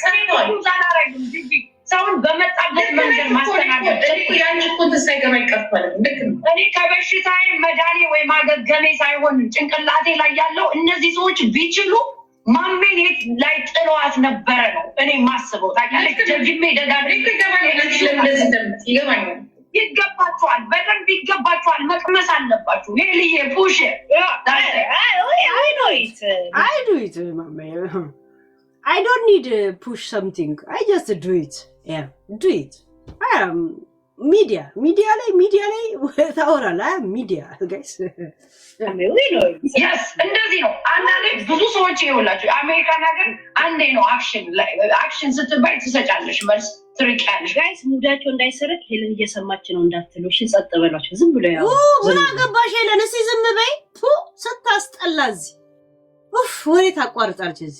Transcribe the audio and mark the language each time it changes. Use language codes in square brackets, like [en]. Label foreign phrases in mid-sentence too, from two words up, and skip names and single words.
[am] ሰውን በመጣበት መንገድ ማስተናገድ እኔ ከበሽታዬ መዳኔ ወይ ማገገሜ ሳይሆን ጭንቅላቴ ላይ ያለው እነዚህ ሰዎች ቢችሉ ማሜን የት ላይ ጥለዋት ነበረ ነው እኔ ማስበው። ታውቂያለሽ ደግሜ ደጋግሜ ይገባቸዋል፣ በደንብ ይገባቸዋል። መቅመስ አለባችሁ። ሄልዬ ፑሽ [en] I do it ማሜ I don't need to push something. I just do it. Yeah, do it. I am media [am] ላይ ታወራለህ። [en] I am media, guys. Yes, [am] እንደዚህ ነው። አንዳንዴ ብዙ ሰዎች ይኸውላችሁ አሜሪካን ሀገር አንዴ ነው አክሽን ስትባይ ትሰጫለሽ፣ መልስ ትርቂያለሽ። ጋይስ ሙዳቸው እንዳይሰረቅ ሄለን እየሰማች ነው እንዳትሉ። እሺ ጸጥ በሏቸው። ዝም ብሎ ያው ምን አገባሽ ሄለን? እስኪ ዝም በይ። ስታስጠላ እዚህ ወሬ ታቋርጣለች እዚህ